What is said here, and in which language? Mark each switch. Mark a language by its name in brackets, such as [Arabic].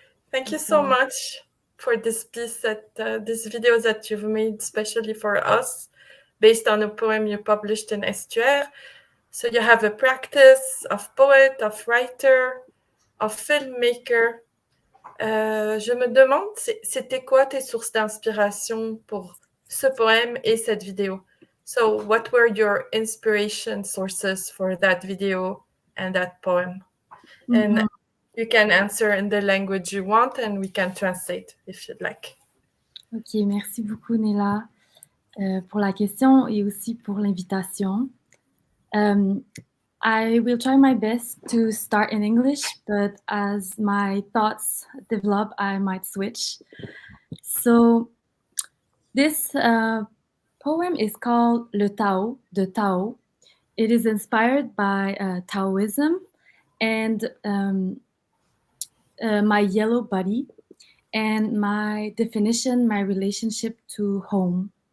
[English] Thank you so much for this piece this video that you've made especially for us, based on a poem you published in Estuaire. So you have a practice of poet, of writer, of filmmaker. [French] Je me demande, c'était quoi tes sources d'inspiration pour ce poème et cette vidéo? [English] So what were your inspiration sources for that video and that poem? And you can answer in the language you want and we can translate if you'd like. [French] Ok, merci beaucoup Néla pour la question et aussi pour l'invitation. [English] I will try my best to start in English, but as my thoughts develop, I might switch. So This poem is called Le Tao, the Tao. It is inspired by Taoism and my yellow body and my definition, my relationship to home.